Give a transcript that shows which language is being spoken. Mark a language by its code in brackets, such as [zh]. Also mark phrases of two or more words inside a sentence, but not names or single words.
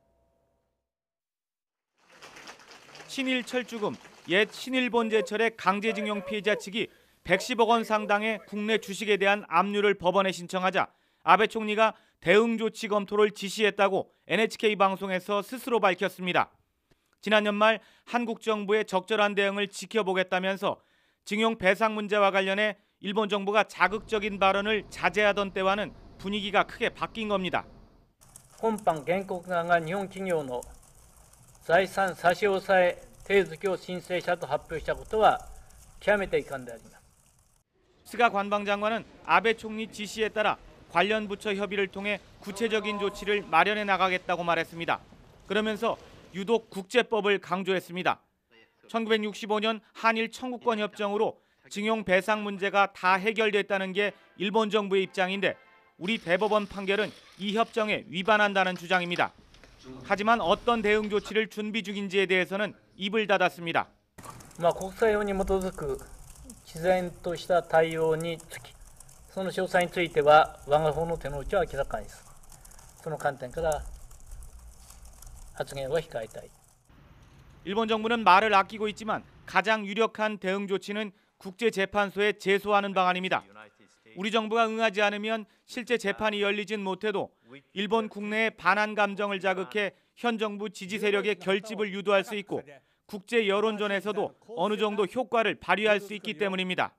[ko] 신일 철주금, 옛 신일본제철의 강제징용 피해자 측이 110억 원 상당의 국내 주식에 대한 압류를 법원에 신청하자 아베 총리가 대응 조치 검토를 지시했다고 NHK 방송에서 스스로 밝혔습니다. 지난 연말 한국 정부의 적절한 대응을 지켜보겠다면서 징용 배상 문제와 관련해 일본 정부가 자극적인 발언을 자제하던 때와는 분위기가 크게 바뀐 겁니다. [ja] 今般原告側が日本企業の財産差し押さえ手続きを申請したと発表したことは極めて遺憾であります。 [ko] 스가 관방장관은 아베 총리 지시에 따라 관련 부처 협의를 통해 구체적인 조치를 마련해 나가겠다고 말했습니다. 그러면서 유독 국제법을 강조했습니다. 1965년 한일 청구권 협정으로 징용 배상 문제가 다 해결됐다는 게 일본 정부의 입장인데 우리 대법원 판결은 이 협정에 위반한다는 주장입니다. 하지만 어떤 대응 조치를 준비 중인지에 대해서는 입을 닫았습니다. [ja] 国際法に基づく毅然とした対応につき、その詳細については我が方の手の内は明らかにする。その観点から発言は控えたい。 [ko] 일본 정부는 말을 아끼고 있지만 가장 유력한 대응 조치는 국제재판소에 제소하는 방안입니다. 우리 정부가 응하지 않으면 실제 재판이 열리진 못해도 일본 국내의 반한 감정을 자극해 현 정부 지지 세력의 결집을 유도할 수 있고 국제 여론전에서도 어느 정도 효과를 발휘할 수 있기 때문입니다.